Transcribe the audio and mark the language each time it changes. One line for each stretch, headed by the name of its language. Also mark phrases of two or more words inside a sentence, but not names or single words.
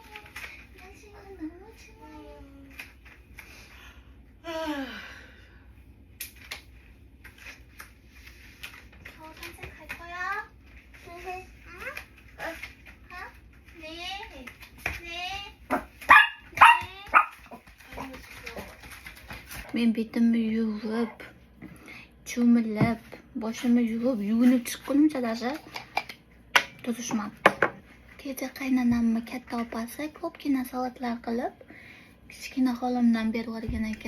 Korean: 날씨가 너무 추워요. 저 산책할 거야? 응? 네. 네.
Uzbek: Men betimni yuvib, cho'milib, boshimni yuvib, yuvinib chiqqunimcha даже tuzishmabdi. Kecha qaynonamni katta opasi ko'pgina salatlar qilib, kichkina xolamdan berib yuborgan ekan.